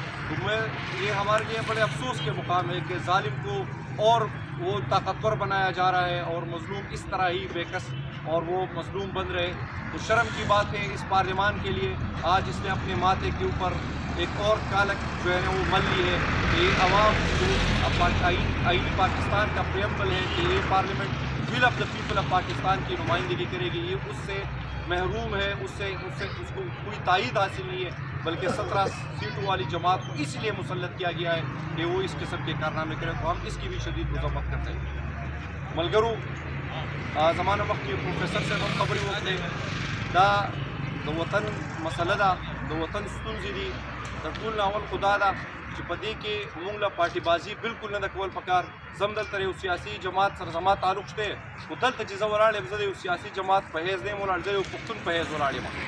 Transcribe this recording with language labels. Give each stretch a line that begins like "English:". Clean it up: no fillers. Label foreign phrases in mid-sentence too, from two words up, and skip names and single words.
Urdu: تو یہ ہمارے لیے بڑے افسوس کے مقام ہے کہ ظالم کو اور وہ طاقتور بنایا جا رہا ہے اور مظلوم اس طرح ہی بے کس اور وہ مظلوم بن رہے. تو شرم کی بات ہے اس پارلیمان کے لیے. آج اس نے اپنے ماتھے کے اوپر ایک اور کالک جو ہے وہ مل لی ہے کہ یہ عوام جو آئین پاکستان کا پریمبل ہے کہ یہ پارلیمنٹ
English: will of the people of Pakistan
Urdu: کی نمائندگی کرے گی, یہ اس سے محروم ہے, اس کو کوئی تائید حاصل نہیں ہے, بلکہ 17 سیٹوں والی جماعت کو اس لیے مسلط کیا گیا ہے کہ وہ اس قسم کے کارنامے کرے. تو ہم اس کی بھی شدید مذمت کرتے ہیں.
Pashto: ملګرو زمانه مخکې پروفیسر صاحب هم خبرې وکړې, دا د وطن مسله ده, د وطن ستونزې دي. د ټول نه اول خو دا ده چې په دې کې موږ له پارټي بازي بالکل نه ده کول پکار. زم دلته یو سیاسي جماعت سره زما تعلق شته, خو دلته چې زه ولاړ یم زه د یو سیاسي جماعت په حیث نه یم ولاړ, زه یو پښتون په حیث ولاړ یم.